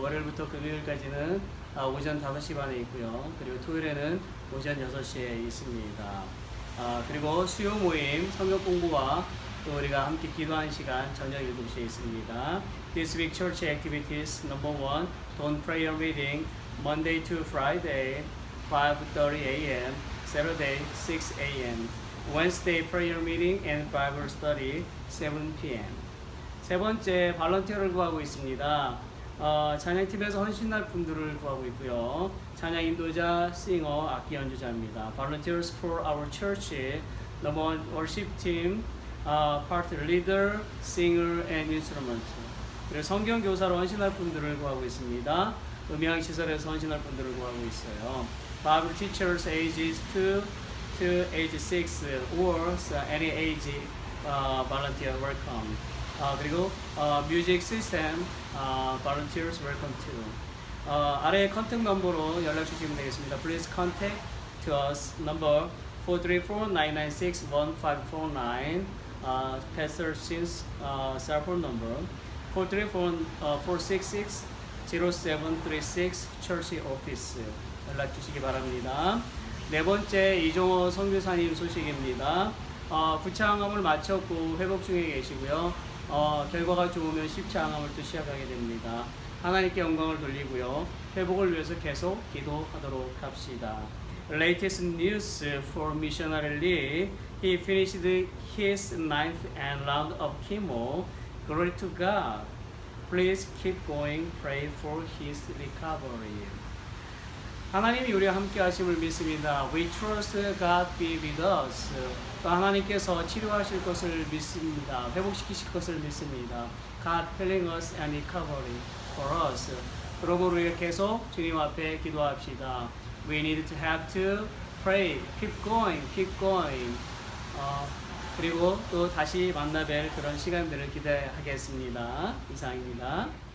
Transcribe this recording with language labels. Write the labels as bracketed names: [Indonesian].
[Korean] 월요일부터 금요일까지는 오전 5시 반에 있고요. 그리고 토요일에는 오전 6시에 있습니다. 그리고 수요 모임, 성경 공부와 또 우리가 함께 기도하는 시간 저녁 7시에 있습니다. [English] This week church activities number 1, dawn prayer meeting, Monday to Friday, 5:30 a.m., Saturday, 6 a.m., Wednesday prayer meeting and Bible study, 7 p.m. [Korean] 세 번째, 발런티어를 구하고 있습니다. 찬양팀에서 헌신할 분들을 구하고 있고요. 찬양 인도자, 싱어, 악기 연주자입니다. [English] Volunteers for our church, number 1, worship team, part leader, singer, and instrument. [Korean] 그리고 성경 교사로 헌신할 분들을 구하고 있습니다. 음향 시설에서 헌신할 분들을 구하고 있어요. [English] Bible teachers ages 2 to age 6 or any age volunteer welcome. [Korean] 그리고 [English] music system volunteers welcome too. [Korean] 아래 컨택 넘버로 연락 주시면 되겠습니다. [English] Please contact to us number 434-996-1549. Pastor Sin's cell phone number 434-466-0736 Church Office [Korean] 연락 주시기 바랍니다. 네 번째, 이종호 선교사님 소식입니다. 부차항암을 마쳤고 회복 중에 계시고요. 결과가 좋으면 10차 항암을 또 시작하게 됩니다. 하나님께 영광을 돌리고요. 회복을 위해서 계속 기도하도록 합시다. [English] Latest news for missionary Lee. He finished his 9th round of chemo. Glory to God. Please keep going. Pray for his recovery. [Korean] 하나님이 우리와 함께 하심을 믿습니다. [English] We trust God be with us. [Korean] 또 하나님께서 치료하실 것을 믿습니다. 회복시키실 것을 믿습니다. [English] God healing us and recovery for us. [Korean] 그러므로 우리가 계속 주님 앞에 기도합시다. [English] We need to have to pray. Keep going, keep going. [Korean] 그리고 또 다시 만나뵐 그런 시간들을 기대하겠습니다. 이상입니다.